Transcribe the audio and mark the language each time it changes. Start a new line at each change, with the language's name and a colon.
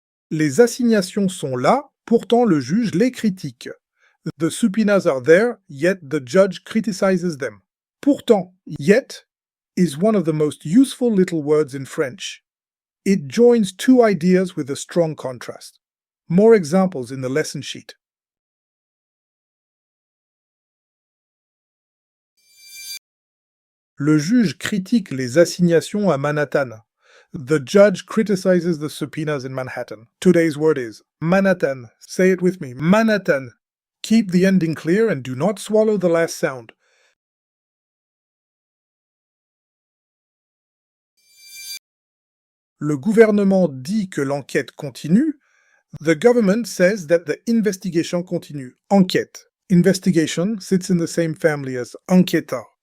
French: Les assignations sont là, pourtant le juge les critique.
English: The subpoenas are there, yet the judge criticizes them. Pourtant, yet, is one of the most useful little words in French. It joins 2 ideas with a strong contrast. More examples in the lesson sheet.
French: Le juge critique les assignations à Manhattan.
English: The judge criticizes the subpoenas in Manhattan. Today's word is Manhattan. Say it with me. Manhattan. Keep the ending clear and do not swallow the last sound.
French: Le gouvernement dit que l'enquête continue.
English: The government says that the investigation continue. Enquête. Investigation sits in the same family as enquêteur.